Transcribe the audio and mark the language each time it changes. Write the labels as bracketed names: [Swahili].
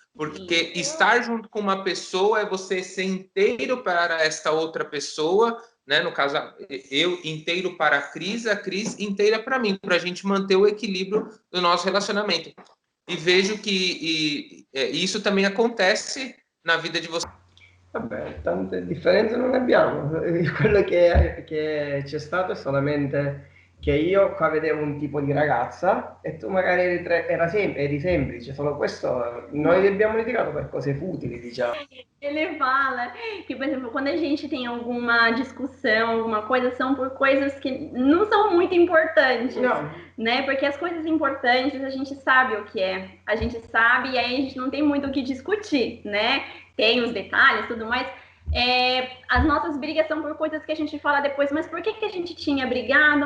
[Portuguese] Porque estar junto com uma pessoa é você ser inteiro para esta outra pessoa, né? No caso, eu inteiro para a Cris inteira para mim, para a gente manter o equilíbrio do nosso relacionamento. E vejo que isso também acontece na vida de vocês. [Italian] Vabbè, tante differenze non ne abbiamo. Quello che c'è stato è solamente che io qua vedevo un tipo di ragazza e tu magari eri semplice, solo questo. Noi abbiamo litigato per cose futili, diciamo. [Portuguese] Ele fala que, por exemplo, quando a gente tem alguma discussão, alguma coisa, são por coisas que não são muito importantes, Não. né? Porque as coisas importantes a gente sabe o que é, a gente sabe e aí a gente não tem muito o que discutir, né? Tem os detalhes, tudo mais. As nossas brigas são por coisas que a gente fala depois, mas por que a gente tinha brigado?